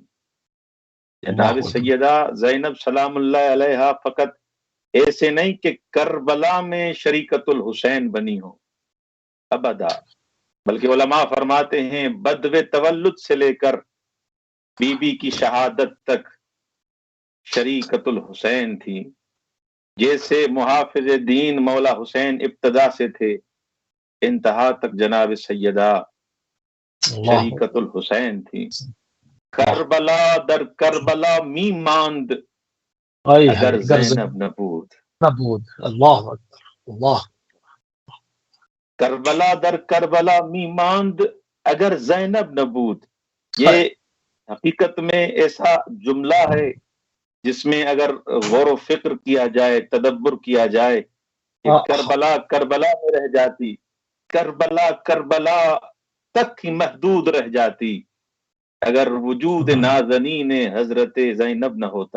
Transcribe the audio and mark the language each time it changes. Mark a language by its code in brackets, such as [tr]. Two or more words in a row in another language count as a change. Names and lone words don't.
[ur] جناب سیدہ زینب سلام اللہ علیہا فقط ایسے نہیں کہ کربلا میں شریکت الحسین بنی ہو، ابدا، بلکہ علماء فرماتے ہیں بدو تولد سے لے کر بی بی کی شہادت تک شریکت الحسین تھی۔ جیسے محافظ دین مولا حسین ابتدا سے تھے، انتہا تک جناب سیدہ شریکت الحسین تھی۔ [fa] کربلا در کربلا می ماند اگر زینب نبود، نبود، [ar] اللہ اکبر، اللہ، [fa] کربلا در کربلا می ماند اگر زینب نبود۔ [ur] یہ حقیقت میں ایسا جملہ ہے جس میں اگر غور و فکر کیا جائے، تدبر کیا جائے کہ کربلا کربلا میں رہ جاتی، کربلا کربلا تک ہی محدود رہ جاتی اگر وجود نازنین حضرت زینب نہ ہوتا۔